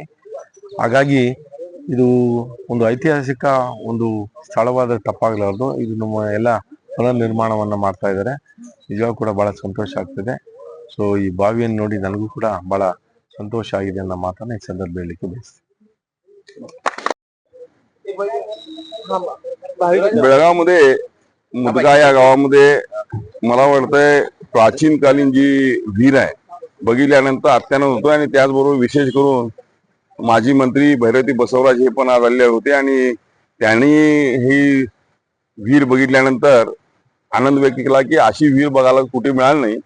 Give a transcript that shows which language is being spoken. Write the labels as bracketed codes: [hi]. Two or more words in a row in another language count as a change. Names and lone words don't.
[kn] ಹಾಗಾಗಿ ಇದು ಒಂದು ಐತಿಹಾಸಿಕ ಒಂದು ಸ್ಥಳವಾದ ತಪ್ಪಾಗಲಾರದು। ಇದು ನಮ್ಮ ಎಲ್ಲ ಪುನರ್ ನಿರ್ಮಾಣವನ್ನ ಮಾಡ್ತಾ ಇದ್ದಾರೆ, ನಿಜವಾಗೂ ಕೂಡ ಬಹಳ ಸಂತೋಷ ಆಗ್ತಿದೆ। ಸೊ ಈ ಬಾವಿಯನ್ನು ನೋಡಿ ನನಗೂ ಕೂಡ ಬಹಳ ಸಂತೋಷ ಆಗಿದೆ ಅನ್ನೋ ಮಾತನ್ನ ಈ ಸಂದರ್ಭ ಹೇಳಲಿಕ್ಕೆ ಬಯಸ್ತೀನಿ। [mr] बेळगावमध्ये मुदगा या गावामध्ये मला वाटतंय प्राचीन कालीन जी विहीर आहे बघितल्यानंतर अत्यानंद होतो। आणि त्याचबरोबर विशेष करून माजी मंत्री भैरवती बसवराज हे पण आज आलेले होते आणि त्यांनी ही विहीर बघितल्यानंतर आनंद व्यक्त केला की अशी विहीर बघायला कुठे मिळाली नाही।